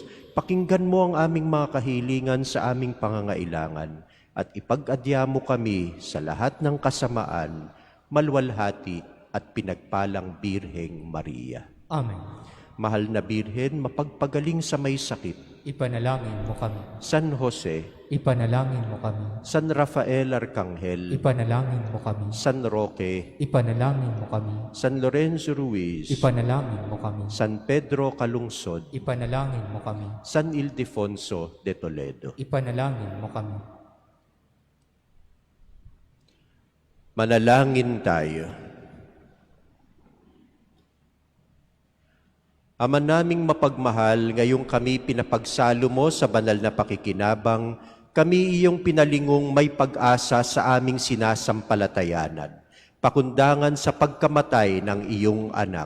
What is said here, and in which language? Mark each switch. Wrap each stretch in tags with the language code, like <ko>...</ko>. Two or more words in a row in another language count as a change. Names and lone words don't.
<tl>Pakinggan mo ang aming mga kahilingan sa aming pangangailangan at ipag-adya mo kami sa lahat ng kasamaan, malwalhati at pinagpalang Birheng Maria. Amen. Mahal na Birhen, mapagpagaling sa may sakit. Ipanalangin mo kami. San Jose, Ipanalangin mo kami. San Rafael Arcangel, Ipanalangin mo kami. San Roque, Ipanalangin mo kami. San Lorenzo Ruiz, Ipanalangin mo kami. San Pedro Calungsod, Ipanalangin mo kami. San Ildefonso de Toledo. Ipanalangin mo kami. Manalangin tayo. Ama naming mapagmahal, ngayong kami pinapagsalo mo sa banal na pakikinabang, kami iyong pinalingong may pag-asa sa aming sinasampalatayanan, pakundangan sa pagkamatay ng iyong anak.</tl>